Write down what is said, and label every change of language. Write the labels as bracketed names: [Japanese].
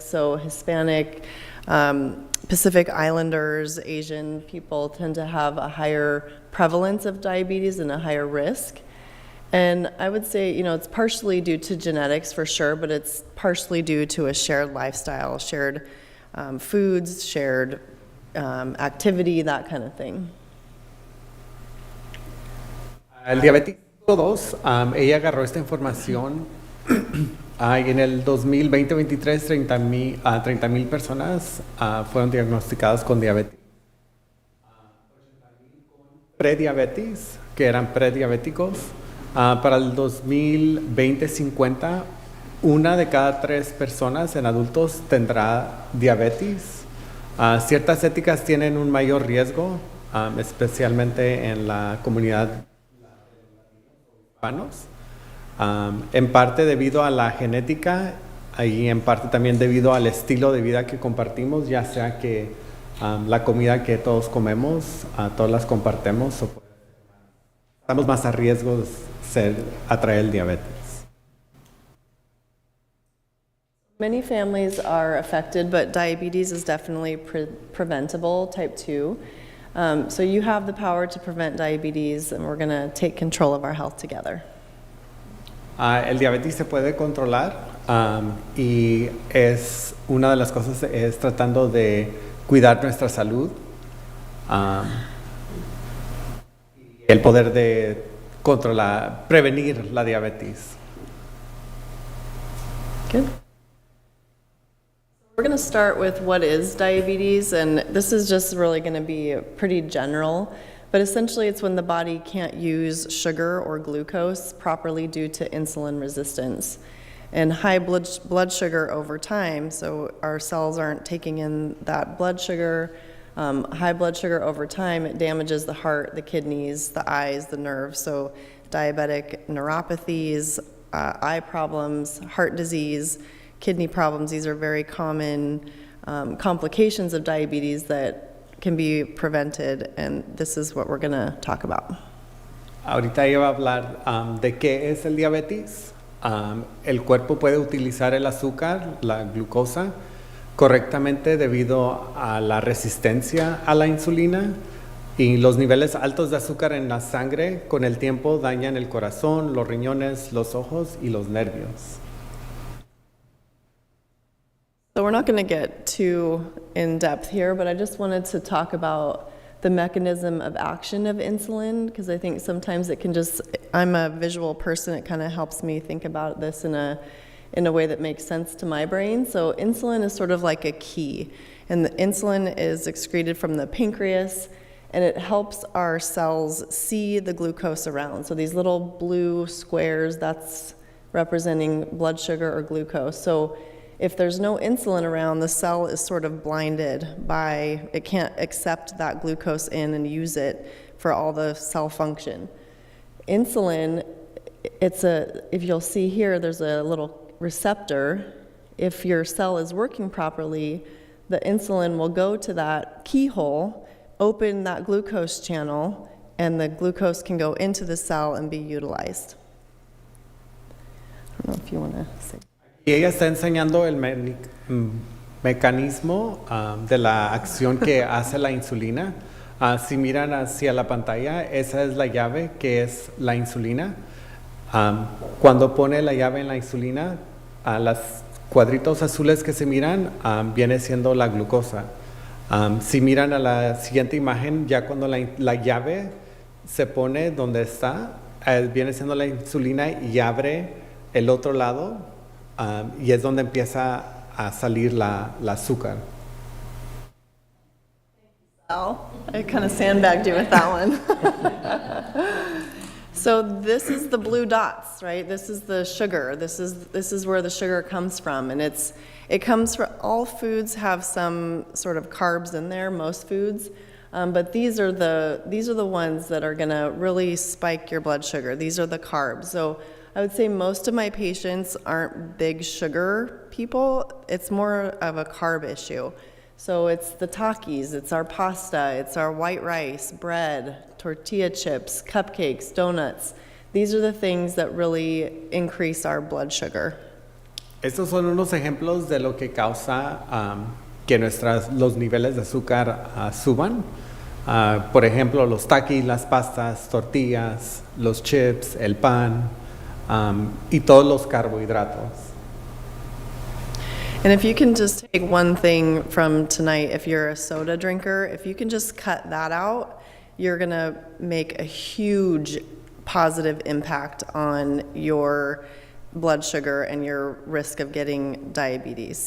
[English] So Hispanic, Pacific Islanders, Asian people tend to have a higher prevalence of diabetes and a higher risk. And I would say, it's partially due to genetics for sure, but it's partially due to a shared lifestyle, shared foods, shared activity, that kind of thing. [Spanish] El diabético 2, ella agarró esta información en el 2020-23, 30,000 personas fueron diagnosticadas con diabetes. Prediabetes, que eran prediabéticos. Para el 2020-50, 1 de cada 3 personas en adultos tendrá diabetes. Ciertas éticas tienen un mayor riesgo, especialmente en la comunidad hispanos, en parte debido a la genética y en parte también debido al estilo de vida que compartimos, ya sea que la comida que todos comemos, todas las compartimos, estamos más a riesgo de atraer el diabetes. [English] Many families are affected, but diabetes is definitely preventable, type 2. So you have the power to prevent diabetes, and we're going to take control of our health together. [Spanish] El diabetes se puede controlar y es una de las cosas es tratando de cuidar nuestra salud, el poder de controlar, prevenir la diabetes. [English] Good. We're going to start with what is diabetes, and this is just really going to be pretty general, but essentially it's when the body can't use sugar or glucose properly due to insulin resistance. And high blood sugar over time, so our cells aren't taking in that blood sugar. High blood sugar over time, it damages the heart, the kidneys, the eyes, the nerves. So diabetic neuropathies, eye problems, heart disease, kidney problems, these are very common complications of diabetes that can be prevented, and this is what we're going to talk about. [Spanish] Ahorita ella va a hablar de qué es el diabetes. El cuerpo puede utilizar el azúcar, la glucosa, correctamente debido a la resistencia a la insulina, y los niveles altos de azúcar en la sangre con el tiempo dañan el corazón, los riñones, los ojos y los nervios. [English] So we're not going to get too in depth here, but I just wanted to talk about the mechanism of action of insulin, because I think sometimes it can just, I'm a visual person, it kind of helps me think about this in a way that makes sense to my brain. So insulin is sort of like a key, and the insulin is excreted from the pancreas, and it helps our cells see the glucose around. So these little blue squares, that's representing blood sugar or glucose. So if there's no insulin around, the cell is sort of blinded by, it can't accept that glucose in and use it for all the cell function. Insulin, if you'll see here, there's a little receptor. If your cell is working properly, the insulin will go to that keyhole, open that glucose channel, and the glucose can go into the cell and be utilized. I don't know if you want to say. [Spanish] Y ella está enseñando el mecanismo de la acción que hace la insulina. Si miran hacia la pantalla, esa es la llave que es la insulina. Cuando pone la llave en la insulina, los cuadritos azules que se miran viene siendo la glucosa. Si miran a la siguiente imagen, ya cuando la llave se pone donde está, viene siendo la insulina y abre el otro lado. Y es donde empieza a salir la azúcar. [English] I kind of sandbagged you with that one. So this is the blue dots, right? This is the sugar. This is where the sugar comes from, and it comes from, all foods have some sort of carbs in there, most foods, but these are the ones that are going to really spike your blood sugar. These are the carbs. So I would say most of my patients aren't big sugar people. It's more of a carb issue. So it's the Takis, it's our pasta, it's our white rice, bread, tortilla chips, cupcakes, donuts. These are the things that really increase our blood sugar. [Spanish] Estos son unos ejemplos de lo que causa que los niveles de azúcar suban. Por ejemplo, los taquis, las pastas, tortillas, los chips, el pan y todos los carbohidratos. [English] And if you can just take one thing from tonight, if you're a soda drinker, if you can just cut that out, you're going to make a huge positive impact on your blood sugar and your risk of getting diabetes.